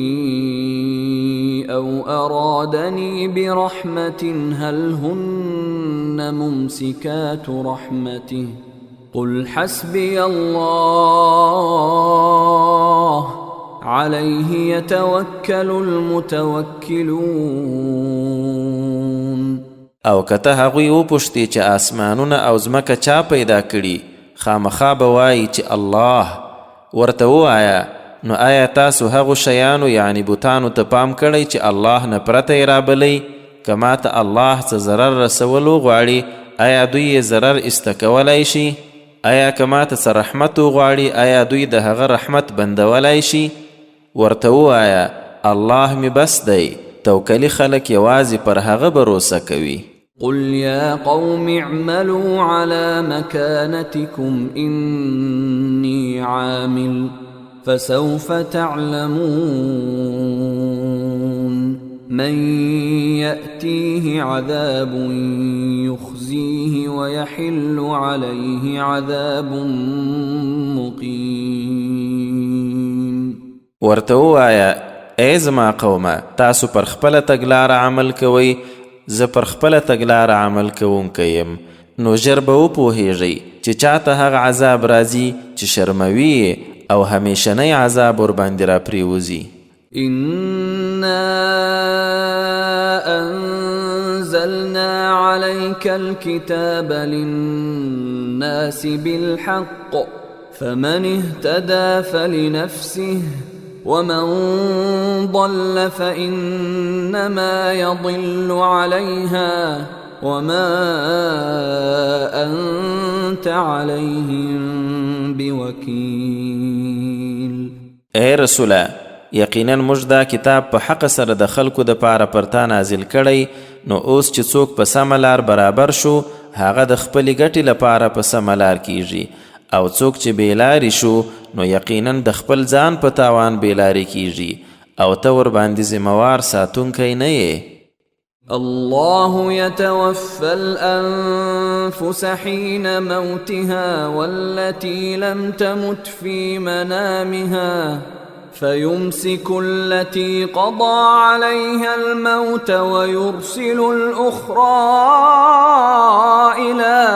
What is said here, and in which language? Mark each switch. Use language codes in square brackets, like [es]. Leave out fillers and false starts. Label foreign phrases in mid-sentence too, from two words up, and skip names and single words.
[ar] أو أرادني برحمة هل هن ممسكات رحمته قل حسبي الله عليه يتوكل المتوكلون. [ps] او کته هغوی وپوښتي چې آسمانونه او ځمکه چا پیدا کړي خامخا به وایي چې الله. ورته ووایه نو آیا تاسو هغو شیانو یعنی بوتانو ته پام کړی چې الله نه پرته یې رابلی؟ که ماته الله څه ضرر رسولو غواړي آیا دوی یې ضرر ایسته شي؟ آیا که ماته څه رحمت وغواړي آیا دوی د هغه رحمت بندولی شي؟ ورته ووایه الله می بس دی، توکلی خلک یوازې پر هغه بروسه کوي. [ar] قل يا قوم اعملوا على مكانتكم إني عامل فسوف تعلمون من يأتيه عذاب يخزيه ويحل عليه عذاب مقيم. [ps] ورته ووایه ای زما قومه تاسو پر خپله تګلاره عمل کوئ، زه پر خپله تګلاره عمل کوونکی یم، نو ژر به وپوهیږئ چې چاته هغه عذاب راځي چې شرموي او همیشنی عذاب ورباندې راپریوځي. [ar] إنا أنزلنا عليك الكتاب للناس بالحق فمن اهتدى فلنفسه ومن ضل فإنما يضل عليها وما أنت عليهم بوكيل. [ps] اے رسوله، یقینا موږ دا کتاب په حق سره د خلکو د پاره پرتا نازل کړی، نو اوس چې څوک په سمه لار برابر شو هغه د خپلې ګټې لپاره په سمه لار کیږي، او څوک چې بېلارې شو نو یقینا د خپل ځان په تاوان بېلارې کیږي، او ته ورباندې ذمهوار ساتونکی نه یې. [ar] الله يتوفى الأنفس حين موتها والتي لم تمت في منامها فيمسك التي قضى عليها الموت ويرسل الأخرى إلى